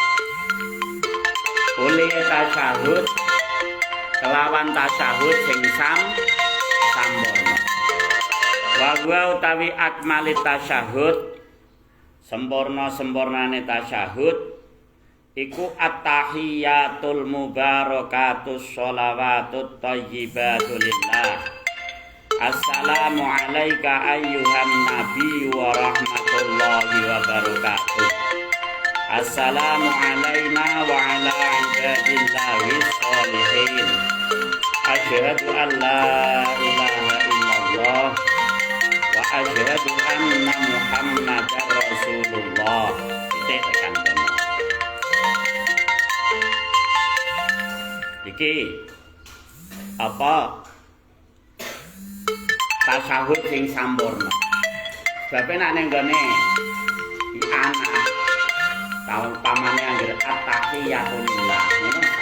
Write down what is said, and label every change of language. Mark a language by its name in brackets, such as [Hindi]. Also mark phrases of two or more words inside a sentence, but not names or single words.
[Javanese] oleh tasyahud kelawan tasyahud sing sampurna wa utawi akmali tasyahud sempurnane tasyahud iku [Arabic] التحيات المباركات الصلوات الطيبات لله. السلام عليك أيها النبي ورحمة الله وبركاته. السلام علينا وعلى عباد الله الصالحين. أشهد أن لا إله إلا الله وأشهد أن محمدا رسول الله. [Javanese] Tekan kono. Iki apa tasyahud sing sampurna. Sebab nek ning gone anak taun pamane anggere at-tahiyatulillah ngono ta.